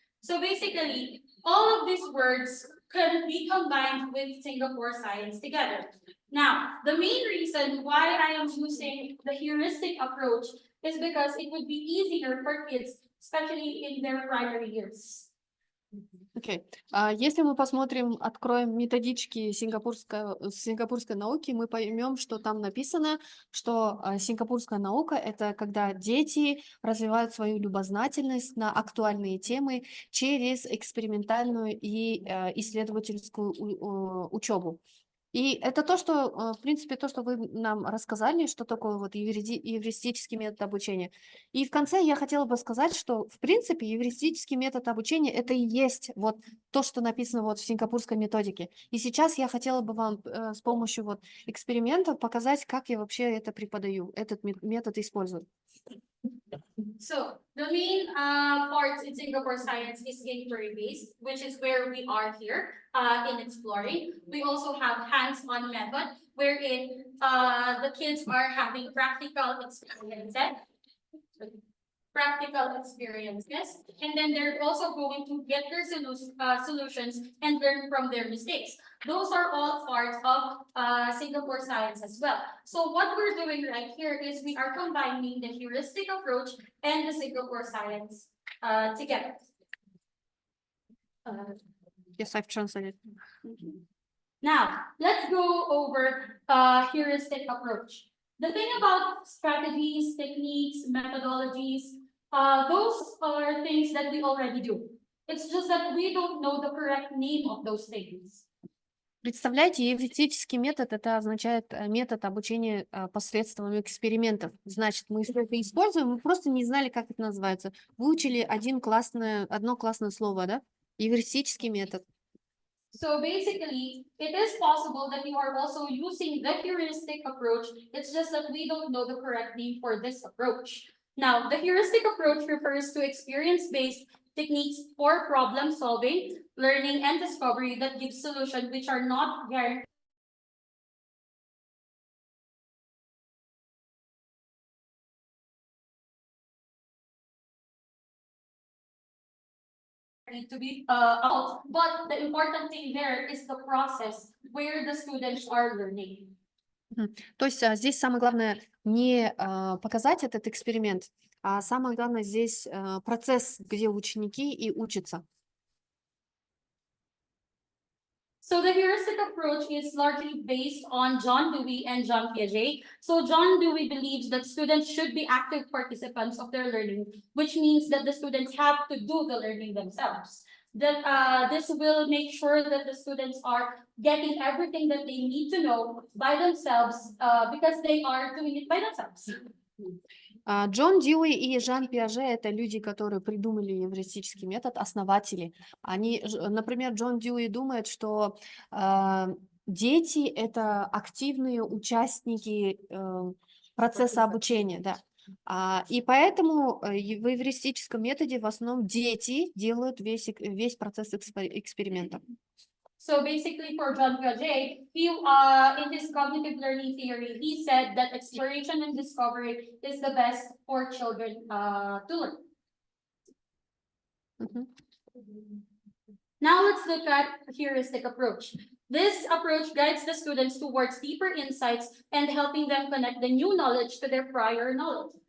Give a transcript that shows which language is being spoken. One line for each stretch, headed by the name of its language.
English: So basically, all of these words can be combined with Singapore Science together. Now, the main reason why I am using the heuristic approach is because it would be easier for kids, especially in their primary years.
Russian: Окей. Если мы посмотрим, откроем методички сингапурской науки, мы поймем, что там написано, что сингапурская наука — это когда дети развивают свою любознательность на актуальные темы через экспериментальную и исследовательскую учебу. И это то, что, в принципе, то, что вы нам рассказали, что такое вот эвристический метод обучения. И в конце я хотела бы сказать, что, в принципе, эвристический метод обучения — это и есть вот то, что написано вот в сингапурской методике. И сейчас я хотела бы вам с помощью вот экспериментов показать, как я вообще это преподаю, этот метод использую.
English: So the main part in Singapore Science is inquiry-based, which is where we are here in exploring. We also have hands-on method, wherein the kids are having practical experiences, and then they're also going to get their solutions and learn from their mistakes. Those are all parts of Singapore Science as well. So what we're doing right here is we are combining the heuristic approach and the Singapore Science together. Yes, I've translated. Now, let's go over heuristic approach. The thing about strategies, techniques, methodologies, those are things that we already do. It's just that we don't know the correct name of those things.
Russian: Представляете, эвристический метод — это означает метод обучения посредством экспериментов. Значит, мы что-то используем, мы просто не знали, как это называется. Выучили одно классное слово, да? Эвристический метод.
English: So basically, it is possible that you are also using the heuristic approach. It's just that we don't know the correct name for this approach. Now, the heuristic approach refers to experience-based techniques for problem solving, learning, and discovery that give solutions which are not guaranteed to be out. But the important thing there is the process where the students are learning.
Russian: То есть здесь самое главное не показать этот эксперимент, а самое главное здесь процесс, где ученики и учатся.
English: So the heuristic approach is largely based on John Dewey and John Piaget. So John Dewey believes that students should be active participants of their learning, which means that the students have to do the learning themselves. That this will make sure that the students are getting everything that they need to know by themselves because they are doing it by themselves.
Russian: Джон Дьюи и Жан Пиаже — это люди, которые придумали эвристический метод, основатели. Например, Джон Дьюи думает, что дети — это активные участники процесса обучения, да. И поэтому в эвристическом методе в основном дети делают весь процесс эксперимента.
English: So basically, for John Piaget, in his cognitive learning theory, he said that exploration and discovery is the best for children to learn. Now let's look at heuristic approach. This approach guides the students towards deeper insights and helping them connect the new knowledge to their prior knowledge.